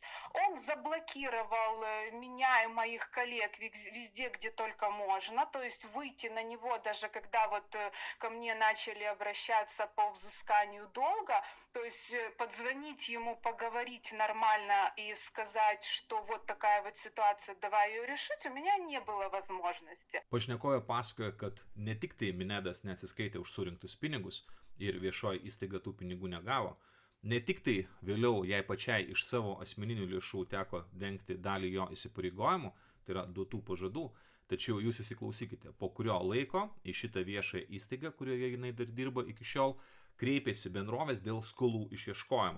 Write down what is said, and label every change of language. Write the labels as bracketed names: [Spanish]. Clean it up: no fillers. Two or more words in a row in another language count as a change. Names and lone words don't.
[Russian] Он заблокировал меня и моих коллег везде, где только можно, то есть выйти на него, даже когда вот ко мне начали обращаться по взысканию долга, то есть позвонить ему, поговорить нормально и сказать, что вот такая вот ситуация, давай ее решить, у меня не было возможности. [Lithuanian] Pašnekovė pasakoja, kad ne tik tai Minedas neatsiskaitė už surinktus pinigus ir viešoji įstaiga tų pinigų negavo, ne tik tai vėliau jai pačiai iš savo asmeninių lėšų teko dengti dalį jo įsipareigojimų, tai yra duotų pažadų, tačiau jūs įsiklausykite, po kurio laiko į šitą viešąją įstaigą, kurioje jinai dar dirba iki šiol, kreipėsi bendrovės dėl skolų išieškojimo.